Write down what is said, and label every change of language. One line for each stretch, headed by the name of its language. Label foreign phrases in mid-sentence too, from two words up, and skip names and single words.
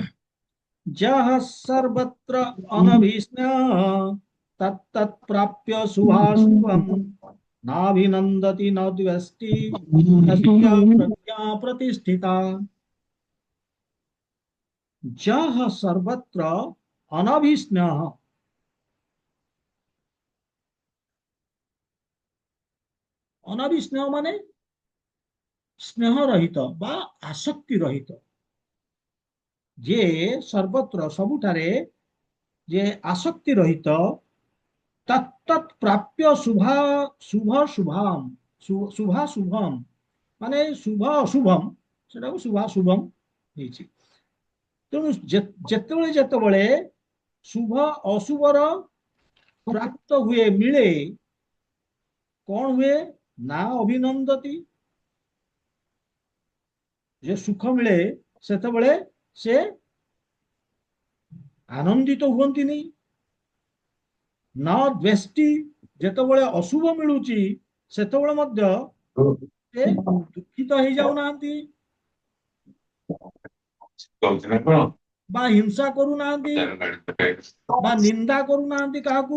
Sanskrit: ଯଃ ସର୍ବତ୍ର ଅନଭିସ୍ନେହ ତତ୍ତତ୍ ପ୍ରାପ୍ୟ ଶୁଭାଶୁଭମ୍ नाभिनन्दति न द्वेष्टि तस्य प्रज्ञा प्रतिष्ठिता। जः सर्वत्र अनभिस्नेह,
Odia: ଅନଭିସ୍ନେହ ମାନେ ସ୍ନେହ ରହିତ ବା ଆସକ୍ତି ରହିତ, ଯେ ସର୍ବତ୍ର ସବୁଠାରେ ଯେ ଆସକ୍ତି ରହିତ,
Sanskrit: तत्तत् प्राप्य शुभा शुभ शुभाम शुभा शुभम
Odia: ମାନେ ଶୁଭ ଅଶୁଭମ ସେଟା ଶୁଭା ଶୁଭମ ହେଇଛି। ତେଣୁ ଯେତେବେଳେ ଯେତେବେଳେ ଶୁଭ ଅଶୁଭର ପ୍ରାପ୍ତ ହୁଏ, ମିଳେ, କଣ ହୁଏ
Sanskrit: ନା ଅଭିନନ୍ଦତି,
Odia: ଯେ ସୁଖ ମିଳେ ସେତେବେଳେ ସେ ଆନନ୍ଦିତ ହୁଅନ୍ତିନି,
Sanskrit: ନା ଦ୍ୱେଷ୍ଟି,
Odia: ଯେତେବେଳେ ଅଶୁଭ ମିଳୁଛି ସେତେବେଳେ ମଧ୍ୟ ସେ ଦୁଃଖିତ ହେଇଯାଉନାହାନ୍ତି ବା ହିଂସା କରୁନାହାନ୍ତି ବା ନିନ୍ଦା କରୁନାହାନ୍ତି କାହାକୁ।